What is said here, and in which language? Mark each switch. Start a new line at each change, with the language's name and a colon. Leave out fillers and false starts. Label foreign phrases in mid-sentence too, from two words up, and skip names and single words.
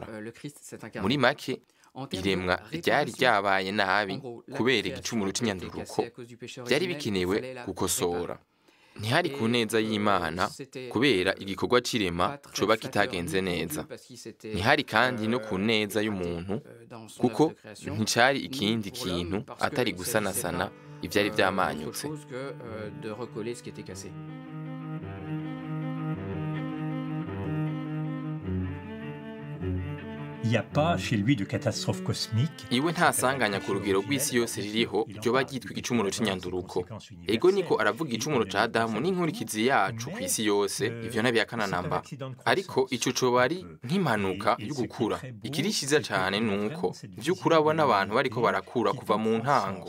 Rundi: Muri make, iremwa ryari ryabaye nabi kubera igicumuro c'inyanduruko, byari bikenewe gukosora. Ntihari ku neza y'Imana kubera igikorwa c'irema coba kitagenze neza. Ntihari kandi no ku neza y'umuntu kuko nticari ikindi kintu atari gusanasana ivyari vyamanyutse.
French: Il n'y a pas chez lui de catastrophe cosmique.
Rundi: Iwe ntasanganya ku rugero rw'isi yose ririho ryoba ryitwa igicumuro c'inyanduruko. Ego niko aravuga igicumuro ca Adamu n'inkurikizi yacu ku isi yose, ivyo ntabihakana namba. Ariko ico coba ari nk'impanuka yo gukura. Ikiri ciza cane nuko vy'ukuri abona abantu bariko barakura kuva mu ntango.